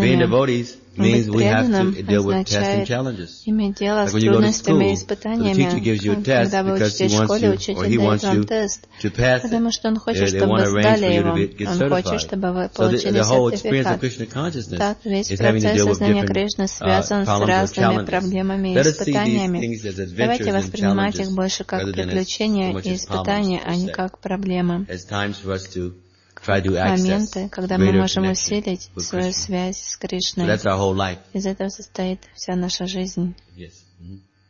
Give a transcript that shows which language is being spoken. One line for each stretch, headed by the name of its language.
English: And being devotees means we have to deal with tests and challenges.
Russian: Иметь дело с трудностями и испытаниями.
English: The teacher gives you a test because he wants you to pass.
Russian: Потому что он хочет, чтобы вы сдали его. Он хочет, чтобы вы получили сертификат.
English: So the whole experience of Krishna consciousness is having to deal with different problems or challenges. Let us see these things as adventures and challenges rather than as
Russian: испытания, а не как проблемы.
English: As times for us to try to access
Russian: моменты, когда мы можем усилить свою связь с Кришной.
English: That's our whole life.
Russian: Из этого состоит вся наша жизнь.
English: Yes. Mm-hmm.